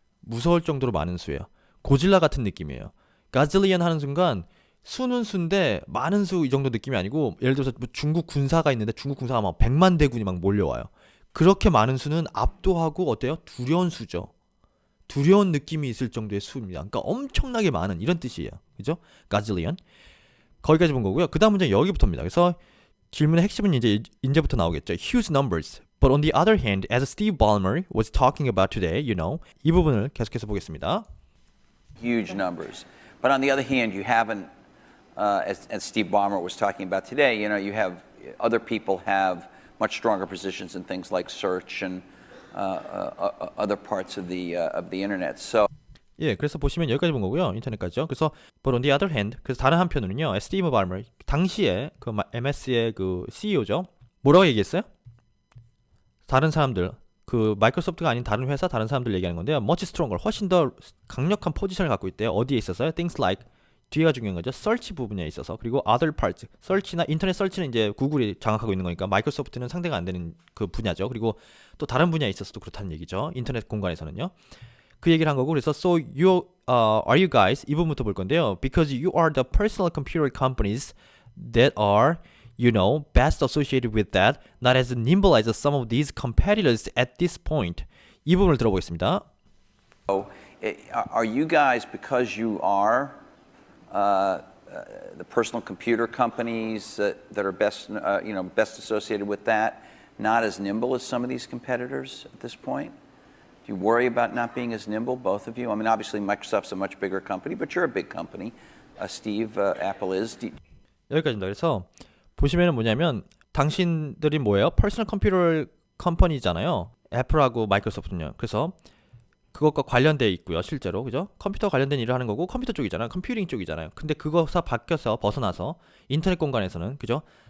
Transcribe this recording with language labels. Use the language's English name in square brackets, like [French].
[Korean] 무서울 정도로 많은 수예요. 고질라 같은 느낌이에요. gazillion 하는 순간 수는 수인데 많은 수 이 정도 느낌이 아니고 예를 들어서 뭐 중국 군사가 있는데 중국 군사가 막 100만 대군이 막 몰려와요. 그렇게 많은 수는 압도하고 어때요? 두려운 수죠. 두려운 느낌이 있을 정도의 수입니다. 그러니까 엄청나게 많은 이런 뜻이에요. 그죠? gazillion. 거기까지 본 거고요. 그 다음 문제는 여기부터입니다. 그래서 질문의 핵심은 이제부터 나오겠죠. [English] Huge numbers. But on the other hand, as Steve Ballmer was talking about today, [Korean] 이 부분을 계속해서 보겠습니다. [English] Huge numbers. But on the other hand, you haven't, as Steve Ballmer was talking about today, you have other people have much stronger positions in things like search and other parts of the internet. So. [Korean] 예, 그래서 보시면 여기까지 본 거고요. 인터넷까지요. 그래서 [English] but on the other hand, [Korean] 그래서 다른 한편으로는요. 스티브 발머 당시에 그 MS의 그 CEO죠. 뭐라고 얘기했어요? 다른 사람들 그 마이크로소프트가 아닌 다른 회사 다른 사람들 얘기하는 건데요. [English] much stronger [Korean] 훨씬 더 강력한 포지션을 갖고 있대요. 어디에 있어서요? [English] things like [Korean] 뒤가 중요한 거죠. search 부분에 있어서 그리고 other parts search나 인터넷 서치는 이제 구글이 장악하고 있는 거니까 마이크로소프트는 상대가 안 되는 그 분야죠. 그리고 또 다른 분야에 있어서도 그렇다는 얘기죠. 인터넷 공간에서는요. 그 얘기를 한 거고 그래서 [English] so you are you guys [Korean] 이 부분부터 볼 건데요. [English] Because you are the personal computer companies that are best associated with that, not as nimble as some of these competitors at this point. [Korean] 이 부분을 들어보겠습니다. [English] Are you guys, because you are the personal computer companies that are best, best associated with that, not as nimble as some of these competitors at this point? Do you worry about not being as nimble, both of you? I mean, obviously Microsoft's a much bigger company, but you're a big company. Steve, Apple is. [Korean] 여기까지입니다. 그래서 보시면은 뭐냐면 당신들이 뭐예요? 퍼스널 컴퓨터 컴퍼니잖아요. 애플하고 마이크로소프트는요. 그래서 그것과 관련돼 있고요. 실제로 그죠? 컴퓨터 관련된 일을 하는 거고 컴퓨터 쪽이잖아요. 컴퓨팅 쪽이잖아요. 근데 그거서 바뀌어서 벗어나서 인터넷 공간에서는 그죠?